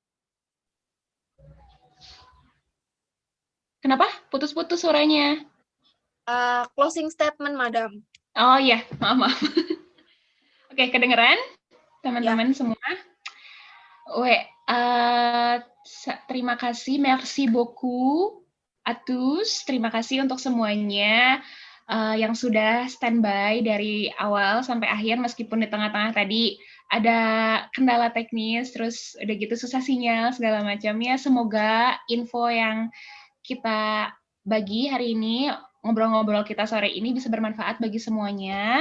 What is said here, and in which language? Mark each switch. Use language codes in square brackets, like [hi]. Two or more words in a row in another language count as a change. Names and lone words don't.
[id] Kenapa? Putus-putus suaranya. [en] Closing statement, Madam. [id] Oh iya, maaf. Oke, kedengeran teman-teman semua? Terima kasih, [fr] merci beaucoup à tous. [id] Terima kasih untuk semuanya yang sudah standby dari awal sampai akhir, meskipun di tengah-tengah tadi ada kendala teknis, terus udah gitu susah sinyal, segala macamnya. Semoga info yang kita bagi hari ini, ngobrol-ngobrol kita sore ini bisa bermanfaat bagi semuanya.